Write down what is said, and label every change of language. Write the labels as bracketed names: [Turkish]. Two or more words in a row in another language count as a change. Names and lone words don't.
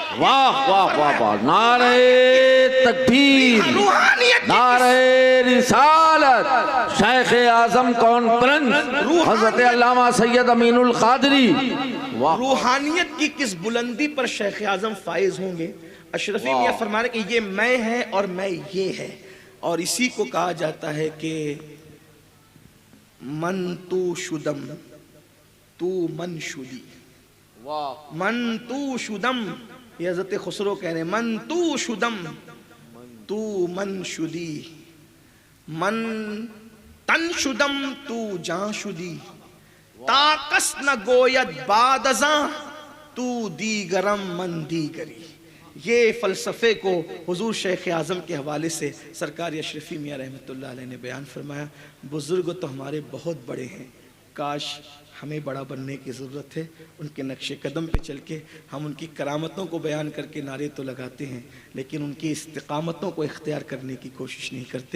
[Urdu] واہ واہ واہ واہ، نعرہ تکبیر، نعرہ رسالت، شیخ اعظم کانفرنس حضرت علامہ سید امین القادری۔ روحانیت کی کس بلندی پر شیخ اعظم فائز ہوں گے؟ اشرفی میاں فرما رہے کہ یہ میں ہے اور میں یہ ہے، اور اسی کو کہا جاتا ہے کہ [Persian] من تو شدم تو من شدی، من تو شدم، [Urdu] یہ حضرت خسرو کہہ رہے ہیں، [Persian] من تو شدم تو من شدی، من تن شدم تو جان شدی، تاکس نہ گوید بعد ازاں تو دیگرم من دیگری۔ [Urdu] یہ فلسفے کو حضور شیخ اعظم کے حوالے سے سرکار اشرفی میاں رحمۃ اللہ علیہ نے بیان فرمایا۔ بزرگ تو ہمارے بہت بڑے ہیں، کاش ہمیں بڑا بننے کی ضرورت ہے، ان کے نقش قدم پہ چل کے ہم ان کی کرامتوں کو بیان کر کے نعرے تو لگاتے ہیں لیکن ان کی استقامتوں کو اختیار کرنے کی کوشش نہیں کرتے۔